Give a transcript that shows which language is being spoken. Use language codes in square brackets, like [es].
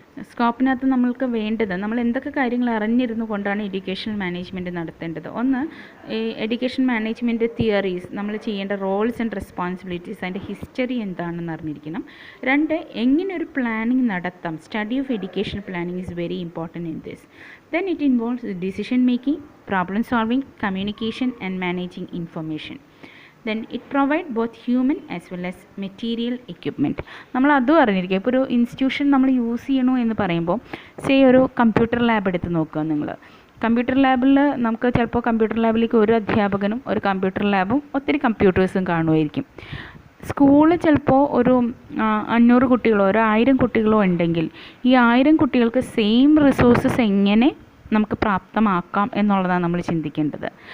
[ml] സ്കോപ്പിനകത്ത് നമ്മൾക്ക് വേണ്ടത്, നമ്മൾ എന്തൊക്കെ കാര്യങ്ങൾ അറിഞ്ഞിരുന്നു കൊണ്ടാണ് എഡ്യൂക്കേഷൻ മാനേജ്മെൻറ്റ് നടത്തേണ്ടത്. ഒന്ന്, ഈ എഡ്യൂക്കേഷൻ മാനേജ്മെൻറ്റ് തിയറീസ്, നമ്മൾ ചെയ്യേണ്ട റോൾസ് ആൻഡ് റെസ്പോൺസിബിലിറ്റീസ്, അതിൻ്റെ ഹിസ്റ്ററി എന്താണെന്ന് അറിഞ്ഞിരിക്കണം. രണ്ട്, എങ്ങനെ ഒരു പ്ലാനിങ് നടത്താം. [en] Study of education planning is very important in this. Then it involves decision making, problem solving, communication and managing information. Then it provide both human as well as material equipment. [ml] നമ്മൾ അതും അറിഞ്ഞിരിക്കുക. ഇപ്പോൾ ഒരു institution നമ്മൾ use ചെയ്യണോ എന്ന് പറയുമ്പോൾ, say ഒരു കമ്പ്യൂട്ടർ ലാബ് എടുത്ത് നോക്കുക നിങ്ങൾ. കമ്പ്യൂട്ടർ ലാബിൽ നമുക്ക് ചിലപ്പോൾ കമ്പ്യൂട്ടർ ലാബിലേക്ക് ഒരു അധ്യാപകനും ഒരു കമ്പ്യൂട്ടർ ലാബും ഒത്തിരി കമ്പ്യൂട്ടേഴ്സും കാണുമായിരിക്കും. സ്കൂളിൽ ചിലപ്പോൾ ഒരു 500 കുട്ടികളോ ഒരു 1000 കുട്ടികളോ ഉണ്ടെങ്കിൽ ഈ 1000 കുട്ടികൾക്ക് സെയിം റിസോഴ്സസ് എങ്ങനെ നമുക്ക് പ്രാപ്തമാക്കാം എന്നുള്ളതാണ് നമ്മൾ ചിന്തിക്കേണ്ടത്.